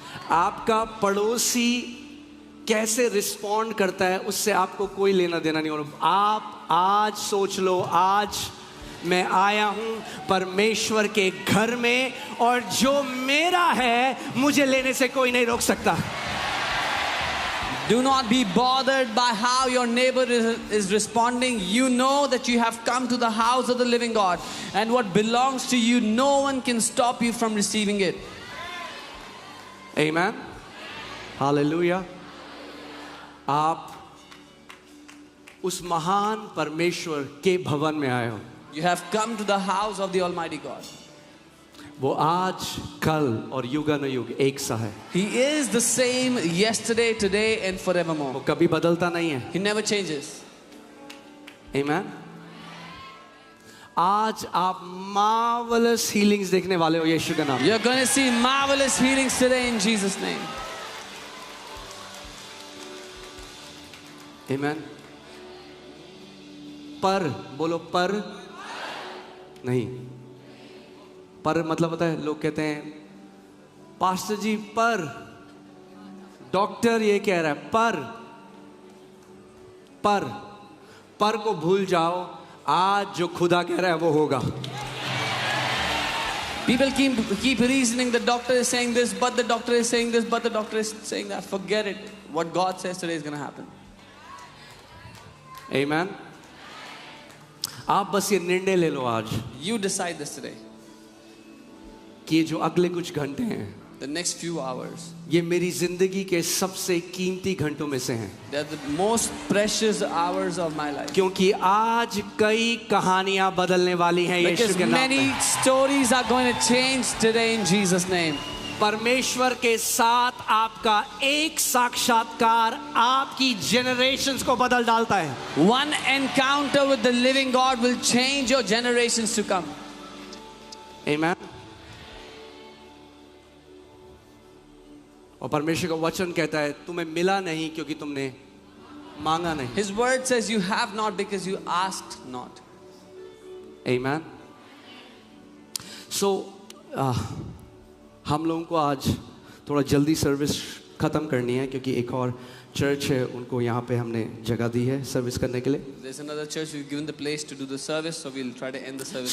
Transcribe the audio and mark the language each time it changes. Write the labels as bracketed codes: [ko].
[hi] आपका पड़ोसी कैसे रिस्पॉन्ड करता है उससे आपको कोई लेना देना नहीं। और आप आज सोच लो, आज मैं आया हूं परमेश्वर के घर में और जो मेरा है मुझे लेने से कोई नहीं रोक सकता। [en] Do not be bothered by how your neighbor is responding. You know that you have come to the house of the living God, and what belongs to you, no one can stop you from receiving it. Amen. Hallelujah. [hi] आप उस महान परमेश्वर के भवन में आए हो। [en] You have come to the house of the Almighty God. [hi] वो आज, कल और युगानुयुग एक सा है। [en] He is the same yesterday, today, and forevermore. [hi] वो कभी बदलता नहीं है। [en] He never changes. Amen. [hi] आज आप [en] marvelous healings [hi] देखने वाले हो यीशु के नाम। [en] You're going to see marvelous healings today in Jesus' name. [hi] आमेन। पर बोलो, पर नहीं। पर मतलब पता है, लोग कहते हैं पास्टर जी पर, डॉक्टर ये कह रहा है पर को भूल जाओ, आज जो खुदा कह रहा है वो होगा। [en] People keep reasoning, the doctor is saying this, but the doctor is saying this, but the doctor is saying that. Forget it. What God says today is going to happen. [hi] Amen. आप बस ये निर्णय ले लो आज [en] You decide this today. [hi] कि जो अगले कुछ घंटे हैं, [en] The next few hours, [hi] ये मेरी जिंदगी के सबसे कीमती घंटों में से हैं, [en] they're the most precious hours of my life. [hi] क्योंकि आज कई कहानियां बदलने वाली हैं यीशु [en] Because [hi] के नाम [en] many [hi] में। [en] stories are going to change today in Jesus' name. [hi] परमेश्वर के साथ आपका एक साक्षात्कार आपकी जनरेशंस को बदल डालता है। [en] One encounter with the living God will change your generations to come. Amen. [hi] और परमेश्वर का वचन कहता है तुम्हें मिला नहीं क्योंकि तुमने मांगा नहीं। [en] His word says you have not because you asked not. Amen. [hi] So हम लोगों को आज थोड़ा जल्दी सर्विस ख़त्म करनी है क्योंकि एक और चर्च है, उनको यहाँ पे हमने जगह दी है सर्विस करने के लिए। [en] There's another church we've given the place to do the service, so we'll try to end the service.